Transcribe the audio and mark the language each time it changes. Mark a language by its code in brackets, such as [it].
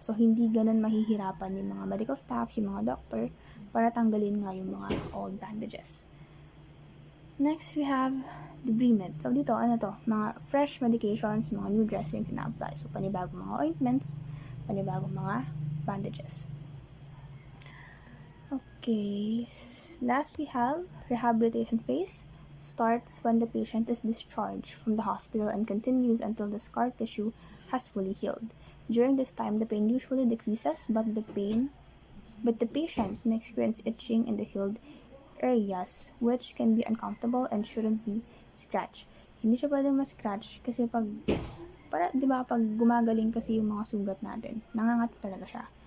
[tl] So, hindi ganun mahihirapan yung mga medical staff, yung mga doctor, para tanggalin nga yung mga old bandages. [en] Next, we have debridement. [tl] So, dito, [en] mga fresh medications, mga new dressings na-apply. [tl] So, panibagong mga ointments, panibagong mga bandages. [en] Okay. Last, we have rehabilitation phase. Starts when the patient is discharged from the hospital and continues until the scar tissue has fully healed. During this time, the pain usually decreases, but the patient may experience itching in the healed areas, which can be uncomfortable and shouldn't be scratched. [tl] Hindi siya pwedeng ma-scratch kasi pag gumagaling kasi yung mga sugat natin, nangangati talaga siya.